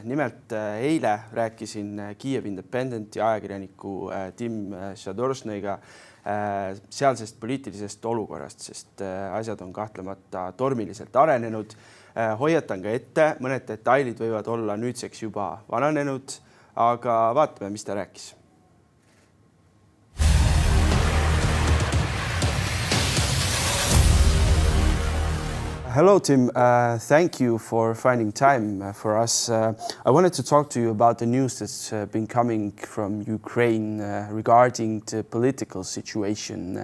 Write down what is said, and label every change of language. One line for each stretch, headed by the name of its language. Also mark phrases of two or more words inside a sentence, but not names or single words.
Estonian: Nimelt eile rääkisin Kiiev Independenti ajakirjaniku Tim Shadorsnõiga sealsest poliitilisest olukorrast, sest asjad on kahtlemata tormiliselt arenenud. Hoiatan ka ette, mõned detailid võivad olla nüüdseks juba vananenud, aga vaatame, mis ta rääkis.
English: Hello, Tim. Thank you for finding time for us. I wanted to talk to you about the news that's been coming from Ukraine regarding the political situation.